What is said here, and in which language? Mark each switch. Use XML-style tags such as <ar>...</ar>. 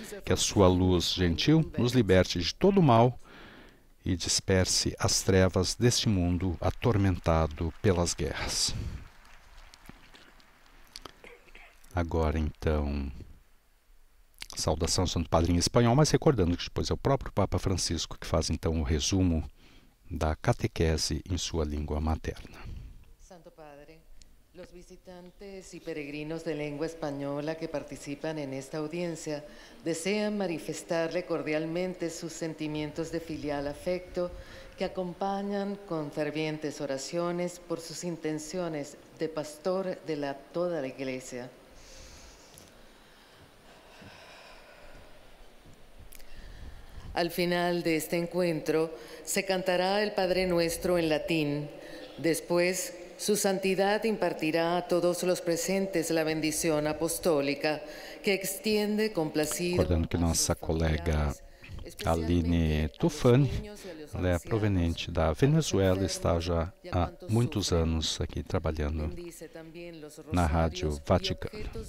<pt>Que a sua luz gentil nos liberte de todo o mal e disperse as trevas deste mundo atormentado pelas guerras. Agora, então, saudação Santo Padre em espanhol, mas recordando que depois é o próprio Papa Francisco que faz então o resumo da catequese em sua língua materna.</pt> <es>Santo Padre, los visitantes y peregrinos de lengua española que participan en esta audiencia desean manifestarle cordialmente sus sentimientos de filial afecto que acompañan con fervientes oraciones por sus intenciones de pastor de toda la Iglesia. Al final de este encuentro se cantará el Padre Nuestro en latín. Después, Su Santidad impartirá a todos los presentes la bendición apostólica que extiende complacido.</es> <pt>Recordando que nossa colega Aline Tufani, ela é proveniente da Venezuela e está já há muitos anos aqui trabalhando na Rádio Vaticano.</pt>